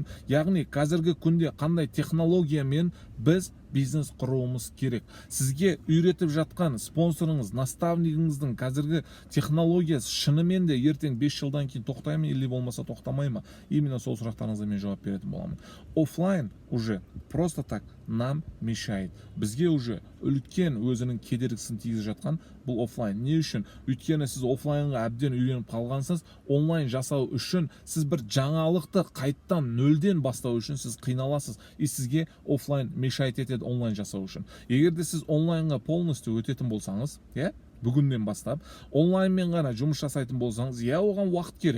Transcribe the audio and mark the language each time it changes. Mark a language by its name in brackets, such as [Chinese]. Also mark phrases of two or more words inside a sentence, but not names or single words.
[Kazakh] Яғни қазіргі күнде қандай технологиямен біз бизнес құруымыз керек. Сізге үйретіп жатқан спонсорыңыз, наставнигіңіздің қазіргі технологиясы шынымен де ертең 5 жылдан кейін тоқтай ма, или болмаса тоқтамай ма? Именно сол сұрақтарыңызға мен жауап беретін боламын. [Russian] Офлайн уже просто так нам мешает. [Kazakh] Бізге уже үлкен өзінің кедергісін тигізіп жатқан бұл офлайн. Не үшін? Өйткені сіз офлайнға әбден үйреніп қалғансыз, онлайн жасау үшін сіз бір жаңалықты қайттан нөлден бастау үшін сіз қиналасыз. И сізге офлайн мешает етеді онлайн жасау үшін. Егерде сіз онлайнға полностью өтетін болсаңыз, бүгіннен бастап, онлайнмен ғана жұмыс жасайтын болсаңыз, оған уақыт керек.